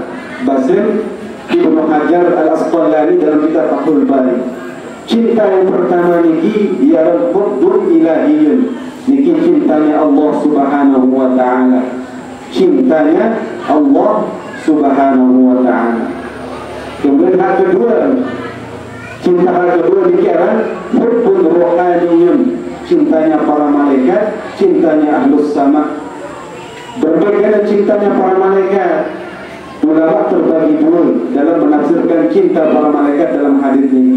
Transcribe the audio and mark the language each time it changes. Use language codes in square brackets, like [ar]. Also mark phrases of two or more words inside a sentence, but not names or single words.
[id] Basim Ibnu Hajar Al-Asqalani dalam kitab Fathul Bari. Cinta yang pertama niki ialah [ar] حب الإلهيون. [id] Niki cintanya Allah [ar] سبحانه وتعالى. [id] Cintanya Allah [ar] سبحانه وتعالى. [id] Kemudian hal kedua, cinta hal kedua niki adalah [ar] حب الروحانيون. [id] Cintanya para malaikat, cintanya [ar] أهل السماء. [id] Berbeda dengan cintanya para malaikat, ulama terbagi dua dalam menafsirkan cinta para malaikat dalam hadis ini.